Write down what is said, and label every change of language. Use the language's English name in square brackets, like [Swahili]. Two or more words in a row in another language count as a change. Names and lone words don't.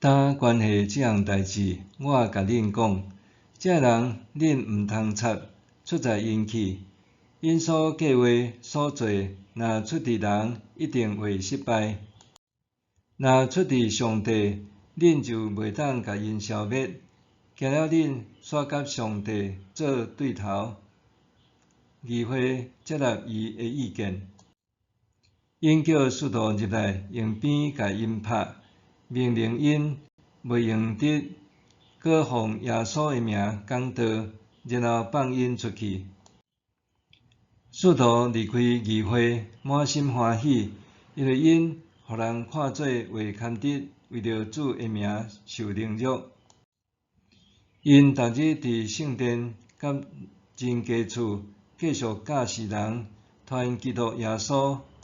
[Min Nan Chinese] 但关系即项代志，我甲恁讲，这人恁毋通插出在因去，因所计划所做，若出伫人，一定会失败；若出伫上帝，恁就袂当甲因消灭，惊了恁煞甲上帝做对头。议会接纳伊的意见，因叫使徒入来用鞭甲因拍，命令因袂用得搁奉耶稣的名讲道，然后放因出去。使徒离开议会，满心欢喜，因为因互人看做话堪得，为着主的名受凌辱。因逐日伫圣殿甲真家厝继续教示人，传基督耶稣。